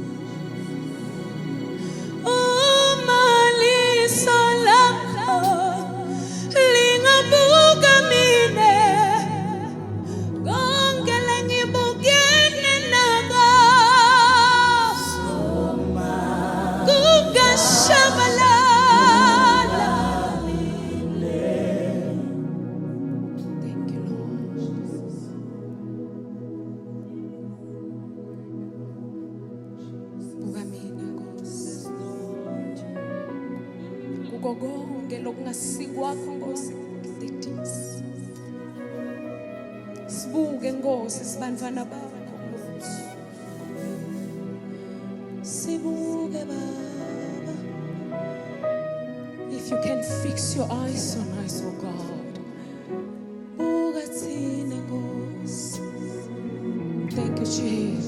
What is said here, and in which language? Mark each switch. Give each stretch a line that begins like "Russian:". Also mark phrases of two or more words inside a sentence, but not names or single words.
Swati: Uma liso lakho lingabuka mine, konke lengibukene nako kungashabalala.
English: Thank you, Lord.
Swati: Buka mina Nkosi, kuko konke lokungasikwakho Nkosi kutetisa. Sibuke Nkosi sibantwana bakho Nkosi. Sibuke Baba.
English: If you can fix your eyes on us, oh God.
Swati: Buka thina Nkosi.
English: Thank you, Jesus.